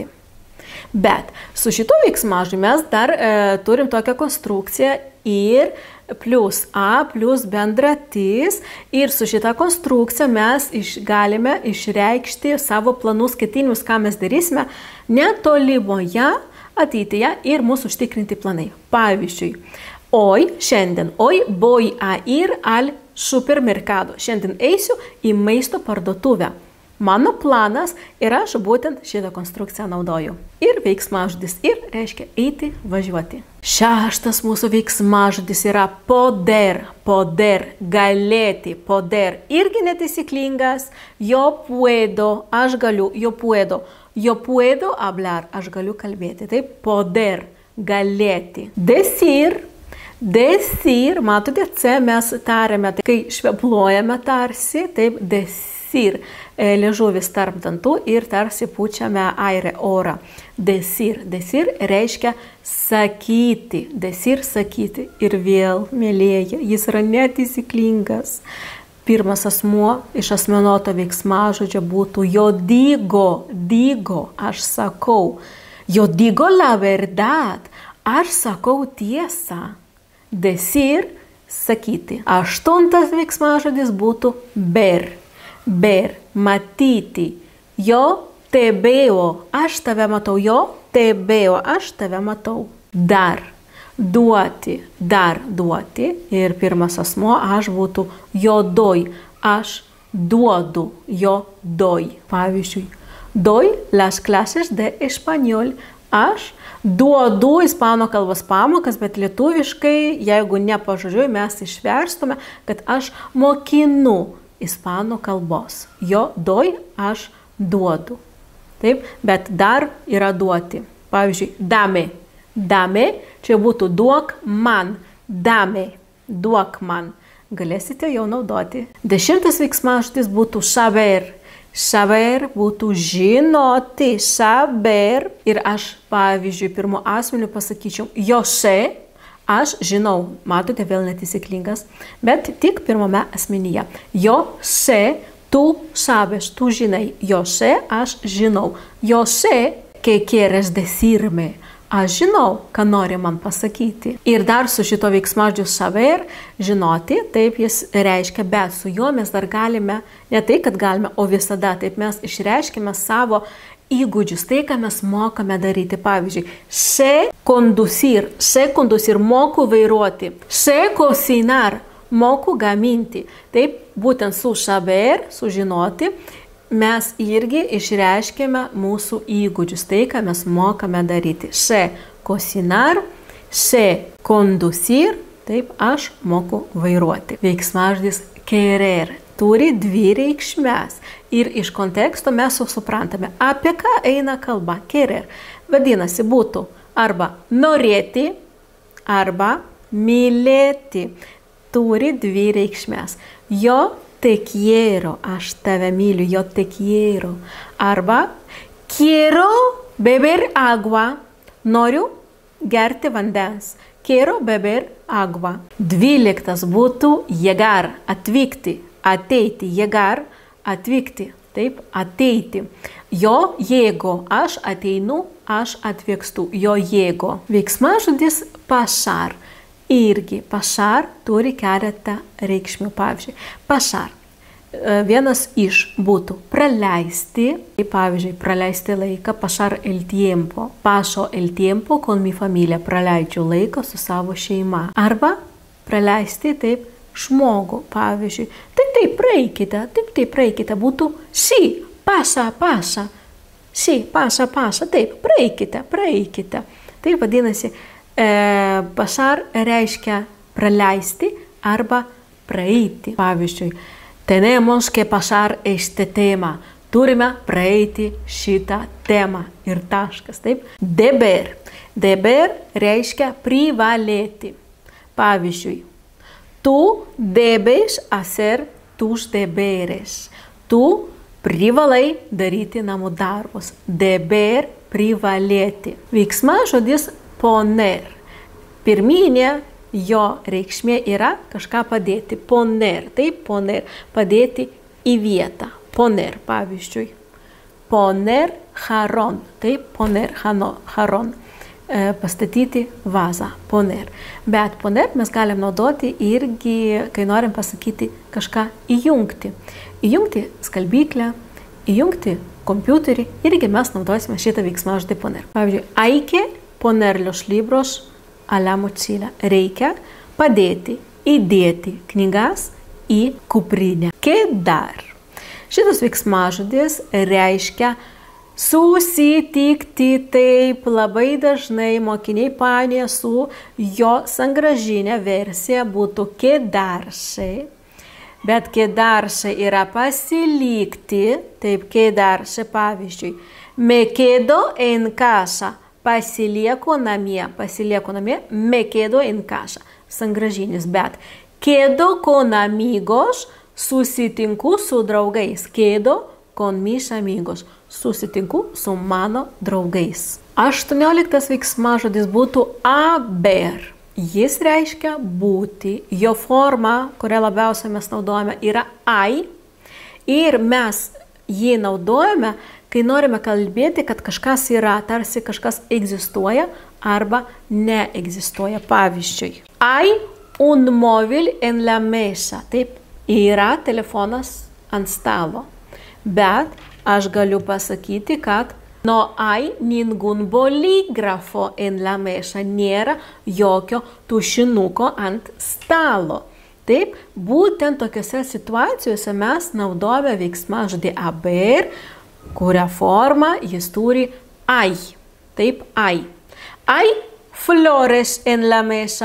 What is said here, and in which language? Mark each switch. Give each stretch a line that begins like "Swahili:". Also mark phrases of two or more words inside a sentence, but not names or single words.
Lithuanian: Bet su šito veiksmažodžiu mes dar turim tokią konstrukciją ir plus A plus bendratis. Ir su šita konstrukcija mes galime išreikšti savo planus, ketinimus, ką mes darysime netolimoje ateityje ir mūsų užtikrinti planai. Pavyzdžiui,
Spanish: hoy,
Lithuanian: šiandien,
Spanish: hoy voy a ir al supermercado.
Lithuanian: Šiandien eisiu į maisto parduotuvę. Mano planas ir aš būtent šitą konstrukciją naudoju. Ir veiksmažodis ir reiškia eiti, važiuoti. Šeštas mūsų veiksmažodis yra poder, poder, galėti, poder. Irgi netaisyklingas.
Spanish: Yo puedo,
Lithuanian: aš galiu,
Spanish: yo puedo hablar,
Lithuanian: aš galiu kalbėti. Taip, poder, galėti. Decir, matote, C mes tariame, tai kai švepluojame tarsi, taip, decir. Liežuvis tarp dantų ir tarsi pučiame airę orą. Decir reiškia sakyti. Decir sakyti. Ir vėl, mėlėja, jis yra netaisyklingas. Pirmas asmuo iš asmenuoto veiksmažodžio būtų
Spanish: yo digo,
Lithuanian: aš sakau.
Spanish: Yo digo la verdad,
Lithuanian: aš sakau tiesą. Decir, sakyti. Aštuntas veiksmažodis būtų ver, matyti.
Spanish: Yo te veo,
Lithuanian: aš tave matau.
Spanish: Yo te veo,
Lithuanian: aš tave matau. Dar, duoti. Ir pirmas asmuo aš būtų
Spanish: yo doy,
Lithuanian: aš duodu.
Spanish: Yo doy.
Lithuanian: Pavyzdžiui,
Spanish: doy las clases de español.
Lithuanian: Aš duodu ispanų kalbos pamokas, bet lietuviškai, jeigu ne pažodžiui, mes išverstume, kad aš mokinu ispanų kalbos.
Spanish: Jo doy,
Lithuanian: aš duodu. Taip, bet dar yra duoti. Pavyzdžiui, dame, čia būtų duok man. Dame, duok man. Galėsite jau naudoti. 10 veiksmažodis būtų saber. Saber būtų žinoti, saber. Ir aš, pavyzdžiui, pirmu asmeniu pasakyčiau,
Spanish: yo sé,
Lithuanian: aš žinau. Matote, vėl netaisyklingas, bet tik pirmame asmenyje.
Spanish: Yo sé, tu sabes,
Lithuanian: tu žinai.
Spanish: Yo sé,
Lithuanian: aš žinau.
Spanish: Yo sé, que quieres decirme.
Lithuanian: Aš žinau, ką nori man pasakyti. Ir dar su šito veiksmažodžiu saber, žinoti, taip jis reiškia, bet su juo mes dar galime, ne tai, kad galime, o visada taip mes išreiškime savo įgūdžius, tai, ką mes mokame daryti. Pavyzdžiui,
Spanish: sé conducir,
Lithuanian: moku vairuoti.
Spanish: Sé cocinar,
Lithuanian: moku gaminti. Taip, būtent su saber, sužinoti, mes irgi išreiškėme mūsų įgūdžius, tai, ką mes mokame daryti.
Spanish: Sé cocinar, sé conducir,
Lithuanian: taip, aš moku vairuoti. Veiksmažodis querer turi 2 reikšmes ir iš konteksto mes jau suprantame, apie ką eina kalba. Querer vadinasi būtų arba norėti, arba mylėti. Turi 2 reikšmes.
Spanish: Yo te quiero,
Lithuanian: aš tave myliu,
Spanish: yo te quiero. Arba quiero beber agua,
Lithuanian: noriu gerti vandens.
Spanish: Quiero beber agua.
Lithuanian: 12 būtų
Spanish: llegar,
Lithuanian: atvykti, ateiti. Llegar, atvykti, taip, ateiti.
Spanish: Yo llego,
Lithuanian: aš ateinu, aš atvykstu.
Spanish: Yo llego. Veiksmažodis pasar.
Lithuanian: Irgi pasar turi keletą reikšmių. Pavyzdžiui, pasar. Vienas iš būtų praleisti. Pavyzdžiui, praleisti laiką,
Spanish: pasar el tiempo. Paso el tiempo con mi familia.
Lithuanian: Praleidžiu laiką su savo šeima. Arba praleisti taip žmogų. Pavyzdžiui, taip praeikite.
Spanish: Būtų sí, Pasa, pasa. Sí, pasa, pasa.
Lithuanian: Taip, praeikite, praeikite. Tai vadinasi, pasar reiškia praleisti arba praeiti. Pavyzdžiui,
Spanish: tenemos que pasar este tema.
Lithuanian: Turime praeiti šitą temą. Ir taškas, taip. Deber. Deber reiškia privalėti.
Spanish: Pavyzdžiui, tu debes hacer tus deberes.
Lithuanian: Tu privalai daryti namų darbus. Deber privalėti. Veiksmažodis poner. Pirminė jo reikšmė yra kažką padėti. Poner. Taip, poner. Padėti į vietą.
Spanish: Poner, pavyzdžiui. Poner jaron.
Lithuanian: Taip,
Spanish: poner jaron.
Lithuanian: Pastatyti vazą. Poner. Bet poner mes galim naudoti irgi, kai norim pasakyti kažką įjungti. Įjungti skalbyklę, įjungti kompiuterį, irgi mes naudosime šitą veiksmažodį poner.
Spanish: Pavyzdžiui, hay que poner los libros a la mochila.
Lithuanian: Reikia padėti, įdėti knygas į kuprinę.
Spanish: Quedar.
Lithuanian: Šitas veiksmažodis reiškia susitikti. Taip, labai dažnai mokiniai painioja su jo sangražinė versija būtų quedarse. Bet quedarse yra pasilikti. Taip, quedarse, pavyzdžiui.
Spanish: Me quedo en casa.
Lithuanian: Pasilieku namie. Pasilieku namie.
Spanish: Me quedo en casa. Sangražinis. Bet quedo con amigos.
Lithuanian: Susitinku su draugais.
Spanish: Quedo con mis amigos.
Lithuanian: Susitinku su mano draugais. 18 veiksmažodis būtų haber. Jis reiškia būti. Jo forma, kurią labiausiai mes naudojame, yra ai. Ir mes jį naudojame, kai norime kalbėti, kad kažkas yra, tarsi kažkas egzistuoja arba neegzistuoja. Pavyzdžiui,
Spanish: hay un móvil en la mesa.
Lithuanian: Taip, yra telefonas ant stalo. Bet aš galiu pasakyti, kad
Spanish: no hay ningún bolígrafo en la mesa.
Lithuanian: Nėra jokio tušinuko ant stalo. Taip, būtent tokiose situacijose mes naudojame veiksmažodį haber, kuria forma jis turi ai. Taip, ai.
Spanish: Hay flores en la mesa.